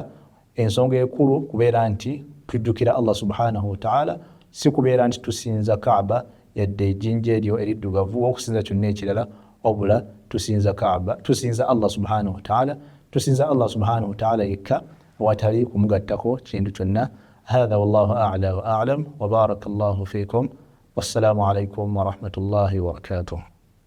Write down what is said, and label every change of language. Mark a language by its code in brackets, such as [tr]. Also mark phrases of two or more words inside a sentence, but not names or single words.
[lg] Ensonga ekulu kubeera nti tujjukira [ar] الله سبحانه وتعالى, [lg] si kubeera nti tusinza Kaaba yadde ejjinja eryo eriddugavu okusinza kyonna ekirala, wabula tusinza Kaaba, tusinza [ar] الله سبحانه وتعالى, [lg] tusinza [ar] الله سبحانه وتعالى [lg] yekka watali kumugattako kintu kyonna. [ar] هذا والله أعلى وأعلم وبارك الله فيكم. والسلام عليكم ورحمة الله وبركاته.